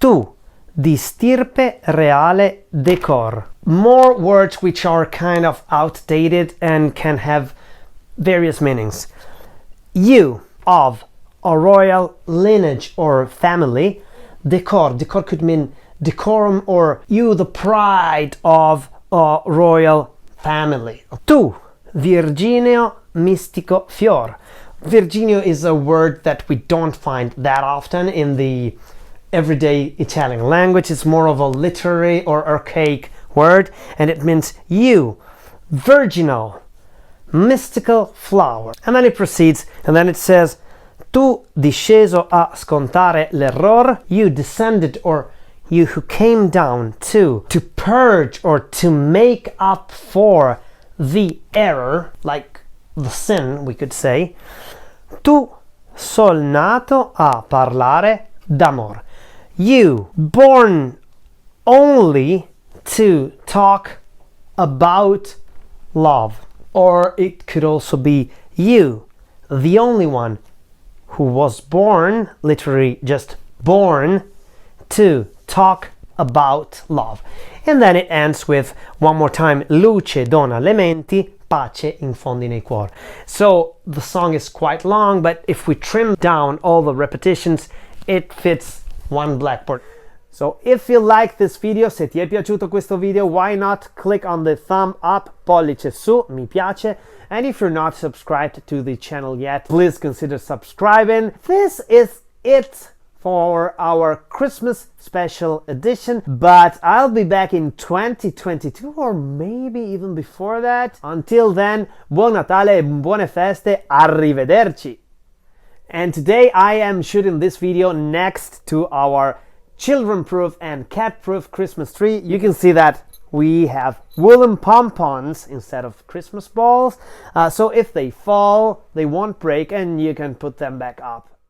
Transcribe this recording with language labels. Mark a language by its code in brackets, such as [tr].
[it] Tu, di stirpe reale decor. [en] More words which are kind of outdated and can have various meanings. You, of a royal lineage or family. Decor. Decor could mean decorum, or you, the pride of a royal family. [it] Tu, Virginio mystico fior. [en] Virginio is a word that we don't find that often in the everyday Italian language. It's more of a literary or archaic word, and it means you, virginal, mystical flower. And then it proceeds, and then it says, [it] tu disceso a scontare l'error. [en] You descended, or you who came down to purge or to make up for the error, like the sin, we could say. [it] Tu sol nato a parlare d'amor. [en] You, born only to talk about love. Or it could also be you, the only one who was born, literally just born, to talk about love. And then it ends with, one more time, [it] luce dona le menti, pace infondi nei cuor. [en] So the song is quite long, but if we trim down all the repetitions, it fits one blackboard. So if you like this video, [it] se ti è piaciuto questo video, [en] why not click on the thumb up, [it] pollice su, mi piace. [en] And if you're not subscribed to the channel yet, please consider subscribing. This is it for our Christmas special edition, but I'll be back in 2022 or maybe even before that. Until then, [it] buon Natale e buone feste, arrivederci. [en] And today I am shooting this video next to our children-proof and cat-proof Christmas tree. You can see that we have woolen pompons instead of Christmas balls, so if they fall, they won't break and you can put them back up.